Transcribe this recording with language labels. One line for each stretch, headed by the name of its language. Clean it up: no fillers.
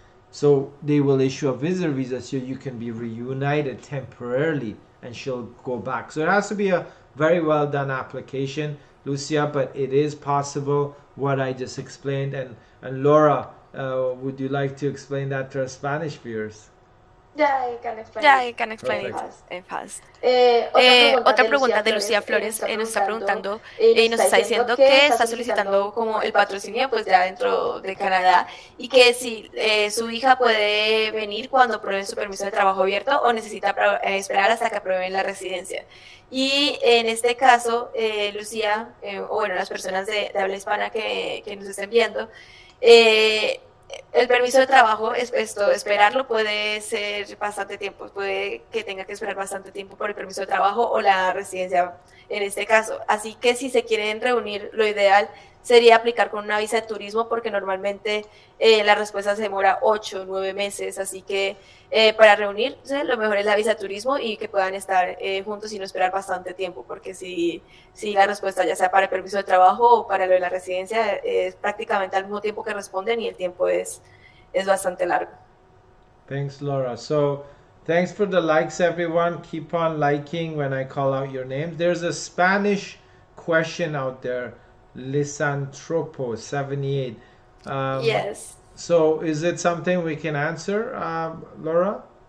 English: So they will issue a visitor visa so you can be reunited temporarily and she'll go back. So it has to be a very well done application, Lucia, but it is possible what I just explained. And Laura, would you like to explain that to our Spanish viewers? Yeah, I can explain it fast.
Spanish: Otra pregunta de Lucía Flores nos está preguntando y nos está diciendo que está solicitando como el patrocinio pues ya dentro de Canadá y que si su hija puede venir cuando aprueben su permiso de trabajo abierto o necesita esperar hasta que aprueben la residencia. Y en este caso, Lucía, o bueno, las personas de habla hispana que nos estén viendo, el permiso de trabajo, esperarlo puede ser bastante tiempo, puede que tenga que esperar bastante tiempo por el permiso de trabajo o la residencia en este caso. Así que si se quieren reunir, lo ideal sería aplicar con una visa de turismo porque normalmente la respuesta se demora 8 o 9 meses, así que para reunirse lo mejor es la visa de turismo y que puedan estar juntos y no esperar bastante tiempo, porque si la respuesta ya sea para el permiso de trabajo o para lo de la residencia es prácticamente al mismo tiempo que responden y el tiempo es bastante largo.
English: Thanks, Laura. So thanks for the likes, everyone. Keep on liking when I call out your names. There's a Spanish question out there, Lisantropo 78. Yes. So is it something we can answer, Laura?